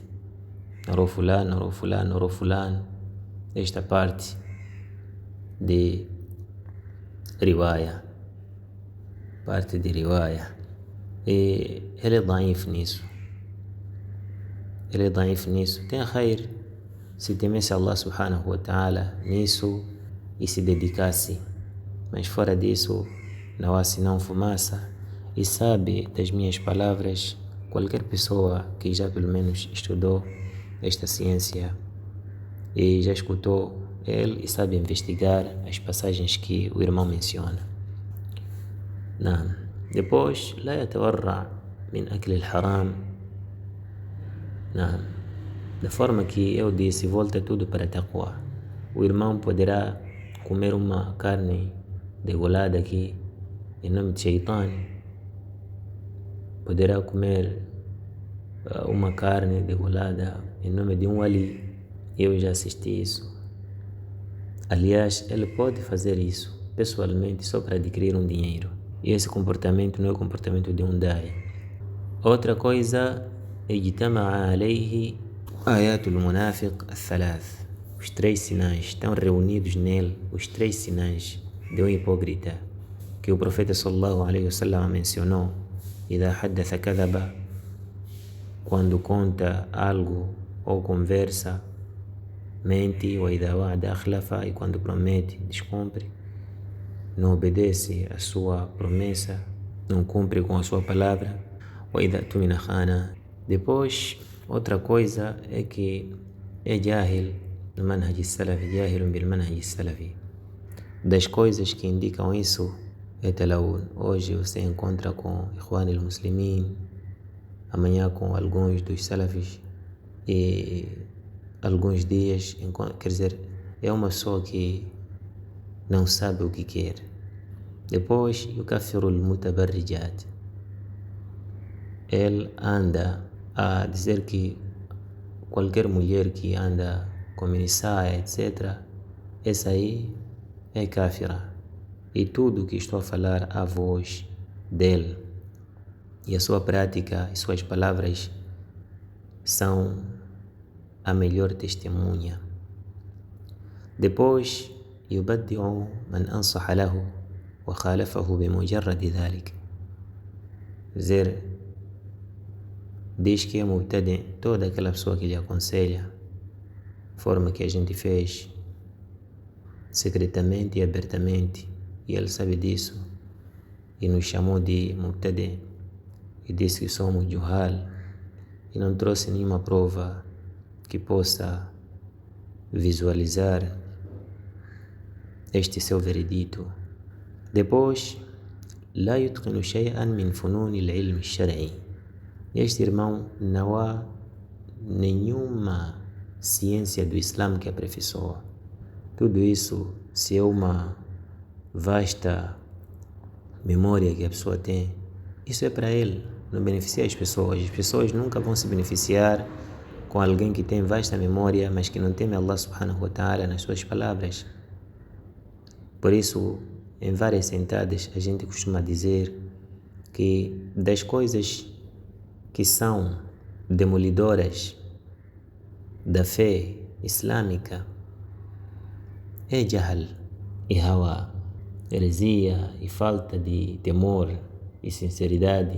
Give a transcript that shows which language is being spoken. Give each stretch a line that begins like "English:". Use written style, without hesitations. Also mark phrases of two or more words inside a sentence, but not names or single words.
Portuguese: Narou fulano. Esta parte de riwaya. E ele é daif nisso. Tem khair se temesse
Arabic: الله سبحانه وتعالى
Portuguese: nisso e se dedicasse. Mas fora disso, não fumaça. E sabe das minhas palavras, qualquer pessoa que já pelo menos estudou esta ciência e já escutou ele e sabe investigar as passagens que o irmão menciona. Não. Depois,
Arabic: لا يتورع من أكل الحرام.
Portuguese: Não. Da forma que eu disse, volta tudo para taqwa. O irmão poderá comer uma carne degolada aqui em nome de Shaitan. Poderá comer uma carne degolada em nome de um wali. Eu já assisti isso. Aliás, ele pode fazer isso pessoalmente só para adquirir um dinheiro. E esse comportamento não é o comportamento de um da'i. Outra coisa,
Arabic: اجتمع عليه آيات المنافق الثلاث.
Portuguese: Os 3 sinais, estão reunidos nele os 3 sinais de um hipócrita que o profeta
Arabic: صلى الله عليه وسلم
Portuguese: mencionou.
Arabic: إذا حدث كذب,
Portuguese: quando conta algo ou conversa, mente.
Arabic: وإذا وعد أخلف,
Portuguese: e quando promete, descumpre. Não obedece a sua promessa, não cumpre com a sua palavra.
Arabic: وإذا اؤتمن خان.
Portuguese: Depois, outra coisa é que é jahil no
Arabic: منهج سلفي, جاهل بالمنهج السلفي.
Portuguese: Das coisas que indicam isso é talawun. Hoje você encontra com Ikhwan al-Muslimin, amanhã com alguns dos salafis e alguns dias, quer dizer, é uma pessoa que não sabe o que quer. Depois,
Arabic: يكفر المتبرجات.
Portuguese: Ele anda a dizer que qualquer mulher que anda com minissaia, etc., essa aí é kafira. E tudo que estou a falar à voz dele e a sua prática e suas palavras são a melhor testemunha. Depois,
Arabic: يبدع من نصحه وخالفه بمجرد ذلك.
Portuguese: Dizer, diz que é mubtadi' toda aquela pessoa que lhe aconselha, forma que a gente fez secretamente e abertamente, e ele sabe disso e nos chamou de mubtadi' e disse que somos juhal e não trouxe nenhuma prova que possa visualizar este seu veredito. Depois,
Arabic: لا يتقن شيئا من فنون العلم الشرعي.
Portuguese: Este irmão não há nenhuma ciência do Islã que aperfeiçoa. Tudo isso, se é uma vasta memória que a pessoa tem, isso é para ele, não beneficia as pessoas. As pessoas nunca vão se beneficiar com alguém que tem vasta memória, mas que não teme
Arabic: الله سبحانه وتعالى
Portuguese: nas suas palavras. Por isso, em várias sentadas, a gente costuma dizer que das coisas que são demolidoras da fé islâmica é jahl e hawa, heresia e falta de temor e sinceridade.